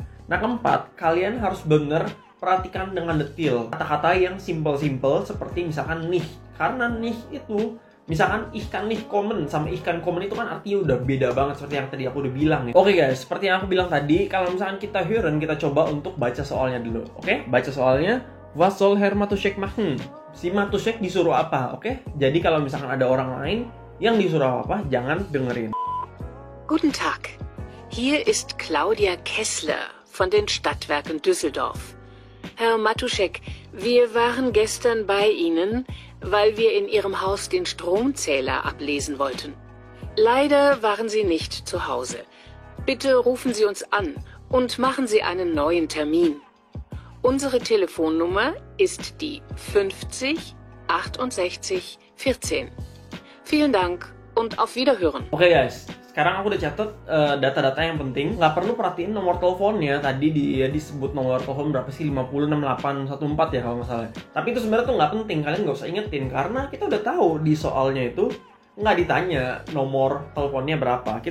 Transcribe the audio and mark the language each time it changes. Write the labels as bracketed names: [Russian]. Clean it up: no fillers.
[Indonesian] Nah keempat, kalian harus bener perhatikan dengan detail kata-kata yang simple-simple seperti misalkan nih. Karena nih itu misalkan ikan nih komen sama ikan komen itu kan artinya udah beda banget seperti yang tadi aku udah bilang nih. Oke guys, seperti yang aku bilang tadi, kalau misalkan kita hören, kita coba untuk baca soalnya dulu. Oke, baca soalnya. [German] Was soll Herr Matuschek machen? [Indonesian] Si Matuschek disuruh apa? Oke, jadi kalau misalkan ada orang lain yang disuruh apa, jangan dengerin. [German] Guten Tag, hier ist Claudia Kessler von den Stadtwerken Düsseldorf. Herr Matuschek, wir waren gestern bei Ihnen, weil wir in Ihrem Haus den Stromzähler ablesen wollten. Leider waren Sie nicht zu Hause. Bitte rufen Sie uns an und machen Sie einen neuen Termin. Unsere Telefonnummer ist die 50 68 14. Vielen Dank und auf Wiederhören. [Indonesian] Oke guys, sekarang aku udah catat data-data yang penting. Nggak perlu perhatiin nomor teleponnya. Tadi dia disebut nomor telepon berapa sih? 50814 ya kalau nggak salah. Tapi itu sebenarnya tuh nggak penting. Kalian nggak usah ingetin karena kita udah tahu di soalnya itu nggak ditanya nomor teleponnya berapa.